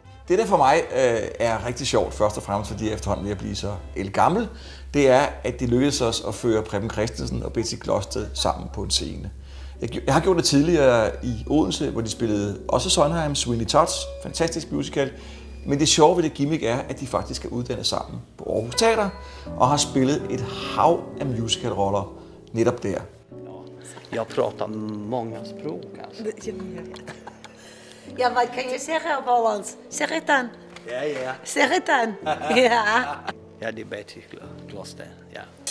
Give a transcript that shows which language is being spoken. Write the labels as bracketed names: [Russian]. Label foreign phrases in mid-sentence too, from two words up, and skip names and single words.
[Danish] Det, der for mig er rigtig sjovt, først og fremmest fordi jeg efterhånden ved at blive så elgammel, det er, at det lykkedes os at føre Preben Christensen og Betsy Glosted sammen på en scene. Jeg har gjort det tidligere i Odense, hvor de spillede også Sondheim, Sweeney Todd, fantastisk musical. Men det sjove ved det gimmick er, at de faktisk er uddannet sammen på Aarhus Teater og har spillet et hav af musicalroller netop der. [Swedish] Jag pratar många språk alltså. Ja, vad kan jag säga Roland? Seritan. Ja. Seritan. Ja. Ja, det är Betty Glosted, ja.